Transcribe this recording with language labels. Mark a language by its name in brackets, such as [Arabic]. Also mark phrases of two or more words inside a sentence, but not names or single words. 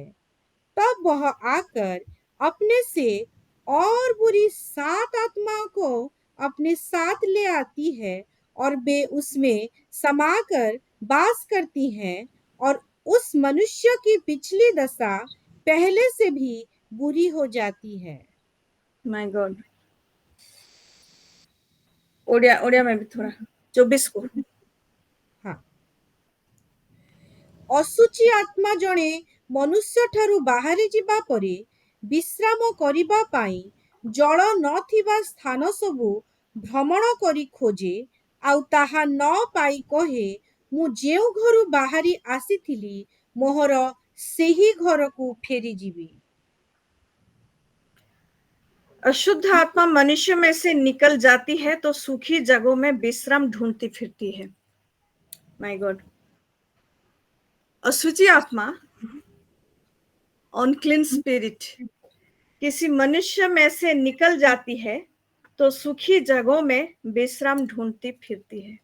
[Hindi] तब वह आकर अपने से और बुरी 7 आत्माओं को अपने साथ ले आती है, और वे उसमें समाकर वास करती हैं, और उस मनुष्य की पिछली दशा पहले से भी बुरी हो जाती है। [English] my god. [Hindi] ओडिया ओडिया में भी थोड़ा 24 को। हाँ, [Odia] ଅଶୁଚି ଆତ୍ମା ଜଣେ ମନୁଷ୍ୟଠାରୁ ବାହାରି ଯିବା ପରେ ବିଶ୍ରାମ କରିବା ପାଇଁ ଜଳ ନଥିବା ସ୍ଥାନ ସବୁ ଭ୍ରମଣ କରି ଖୋଜେ, ଆଉ ତାହା ନ ପାଇ କହେ, ମୁଁ ଯେଉଁ ଘରୁ ବାହାରି ଆସିଥିଲି ମୋହର ସେହି ଘରକୁ ଫେରିଯିବି। [Hindi] अशुद्ध आत्मा मनुष्य में से निकल जाती है तो सूखी जगहों में विश्राम ढूंढती फिरती है। [English] my god, [Hindi] अशुचि आत्मा, [English] unclean spirit [Hindi] किसी मनुष्य में से निकल जाती है तो सूखी जगहों में विश्राम ढूंढती फिरती है।